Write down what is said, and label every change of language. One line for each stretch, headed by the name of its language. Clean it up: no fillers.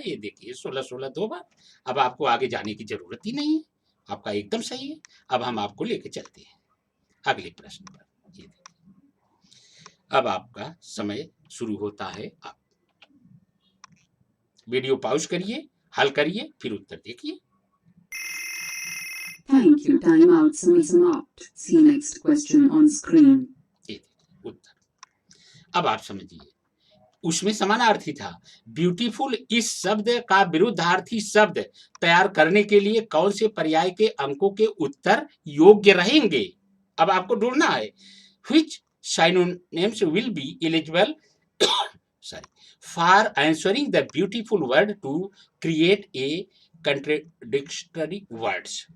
Hindi: ये देखिए 16 16 2 बार। अब आपको आगे जाने की जरूरत ही नहीं है, आपका एकदम सही है। अब हम आपको लेके चलते हैं अगले प्रश्न पर। ये देखिए, अब आपका समय शुरू होता है। आप वीडियो पॉज करिए, हल करिए, फिर उत्तर देखिए।
English: Thank you. Time out
Hindi: समाप्त.
English: See next question on screen.
Hindi: ये देखिए उत्तर। अब आप समझिए, उसमें समानार्थी था। ब्यूटीफुल इस शब्द का विरुद्धार्थी शब्द तैयार करने के लिए कौन से पर्याय के अंकों के उत्तर योग्य रहेंगे? अब आपको ढूंढना है।
English: Which synonyms will be eligible sorry for answering the beautiful word to create a contradictory word?